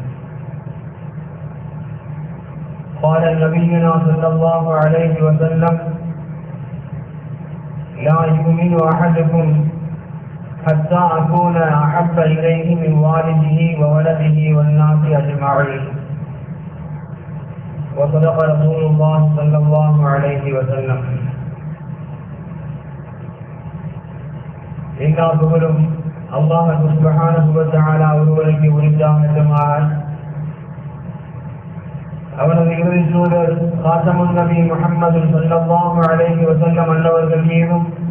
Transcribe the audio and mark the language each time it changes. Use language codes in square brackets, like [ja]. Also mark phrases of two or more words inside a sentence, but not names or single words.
[ar] قال نبينا صلى الله عليه وسلم: لا يؤمن أحدكم حتى أكون أحب إليه من والده وولده والناس أجمعين. وصدق رسول الله صلى الله عليه وسلم. [ta] எல்லா புகழும் அல்லாஹ் [ar] سبحانه و تعالى [ta] ஒருவருக்கு உரித்தாகட்டுமாக. அவனது இறுதி தூதர் காத்தமுன் நபி முஹம்மது [ar] صلى الله عليه وسلم [ta] அன்னவர்கள் மீதும்,